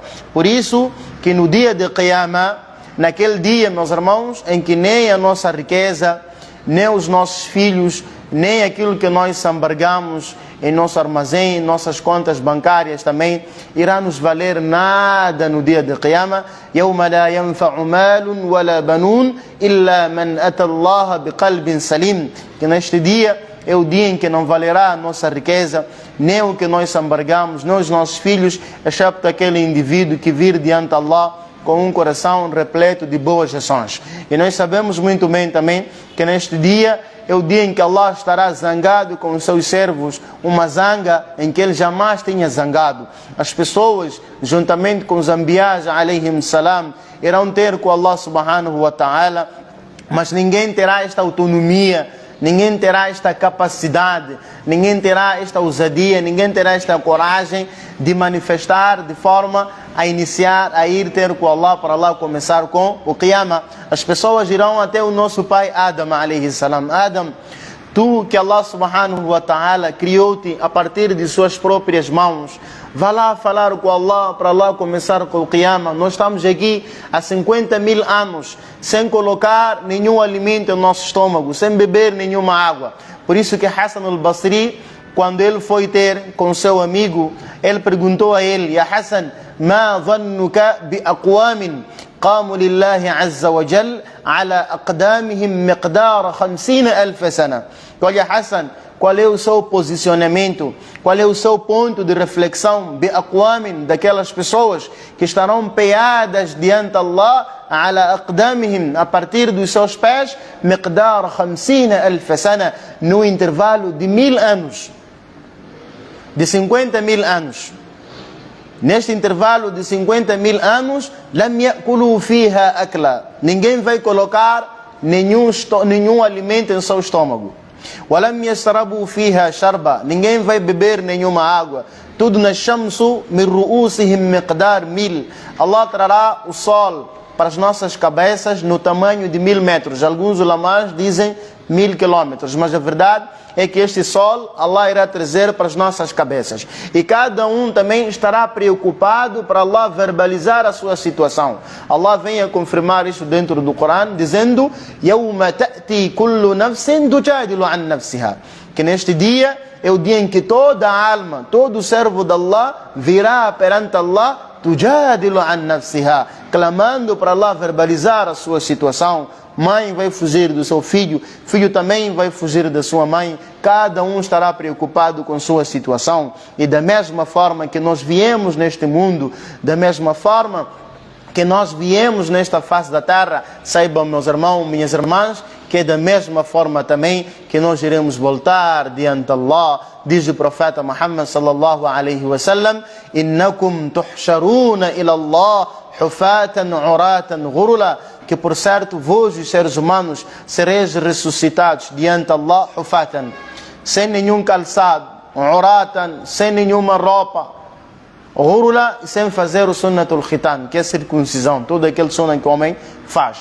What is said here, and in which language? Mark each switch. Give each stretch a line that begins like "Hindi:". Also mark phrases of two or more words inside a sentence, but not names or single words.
Portuguese: Por isso que no dia de Qiyamah, naquele dia, meus irmãos, em que nem a nossa riqueza, nem os nossos filhos, nem aquilo que nós embargamos em nosso armazém, em nossas contas bancárias também, irá nos valer nada no dia de Qiyamah.
Arabic: يَوْمَ لَا يَنْفَعُ مَالٌ وَلَا بَنُونَ إِلَّا مَنْ أَتَى اللَّهَ بِقَلْبٍ سَلِيمٍ.
Portuguese: Que neste dia é o dia em que não valerá a nossa riqueza, nem o que nós embargamos, nem os nossos filhos, excepto aquele indivíduo que vir diante de Allah com um coração repleto de boas ações. E nós sabemos muito bem também que neste dia é o dia em que Allah estará zangado com os seus servos, uma zanga em que ele jamais tinha zangado. As pessoas, juntamente com os anbiás,
Arabic: عليهم السلام,
Portuguese: irão ter com Allah
Arabic: سبحانه وتعالى,
Portuguese: mas ninguém terá esta autonomia, ninguém terá esta capacidade, ninguém terá esta ousadia, ninguém terá esta coragem de manifestar de forma a iniciar, a ir ter com Allah, para Allah começar com o Qiyamah. As pessoas irão até o nosso pai Adam,
Arabic: عليه السلام.
Portuguese: Adam, tu que Allah
Arabic: سبحانه وتعالى
Portuguese: criou-te a partir de suas próprias mãos, vá lá falar com Allah, para Allah começar com o Qiyamah. Nós estamos aqui há 50.000 anos, sem colocar nenhum alimento no nosso estômago, sem beber nenhuma água. Por isso que Hassan al-Basri, quando ele foi ter com seu amigo, ele perguntou a ele:
Arabic: يا حسن، ما ظنك بأقوام قاموا لله عز وجل على أقدامهم مقدار 50,000 سنة.
Portuguese: Olha, Hassan, qual é o seu posicionamento, qual é o seu ponto de reflexão,
Arabic: بأقوام,
Portuguese: daquelas pessoas que estarão peadas diante de Allah,
Arabic: على أقدامهم,
Portuguese: a partir dos seus pés,
Arabic: مقدار 50,000 سنة,
Portuguese: no intervalo de 1000 anos, de 50.000 anos. Neste intervalo de 50.000 anos,
Arabic: لم يأكلوا فيها أكلا,
Portuguese: ninguém vai colocar nenhum alimento em seu estômago.
Arabic: ولم يشربوا فيها شربا,
Portuguese: ninguém vai beber nenhuma água.
Arabic: تدنو الشمس من رؤوسهم مقدار 1000.
Portuguese: Allah trará o sol para as nossas cabeças no tamanho de 1000 metros. Alguns ulamás dizem 1000 quilômetros, mas a verdade é que este sol Allah irá trazer para as nossas cabeças. E cada um também estará preocupado para Allah verbalizar a sua situação. Allah vem a confirmar isso dentro do Corão, dizendo:
Arabic: يَوْمَ تَأْتِي كُلُّ نَفْسٍ تُجَادِلُ عَنْ نَفْسِهَا.
Portuguese: Que neste dia é o dia em que toda alma, todo servo de Allah virá perante Allah,
Arabic: تجادل عن نفسها,
Portuguese: clamando para Allah verbalizar a sua situação. Mãe vai fugir do seu filho, filho também vai fugir da sua mãe. Cada um estará preocupado com sua situação. E da mesma forma que nós viemos neste mundo, da mesma forma que nós viemos nesta face da terra, saibam, meus irmãos, minhas irmãs, que é da mesma forma também que nós iremos voltar diante de Allah. Diz o profeta Muhammad
Arabic: صلى الله عليه وسلم: إنكم تحشرون إلى الله حفاة عراة غرلا,
Portuguese: que por certo vós, os seres humanos, sereis ressuscitados diante de Allah hufatan, sem nenhum calçado, uratan, sem nenhuma roupa, ghurla, sem fazer o
Arabic: سنة الختان,
Portuguese: que é a circuncisão, todo aquele sunnah que o homem faz.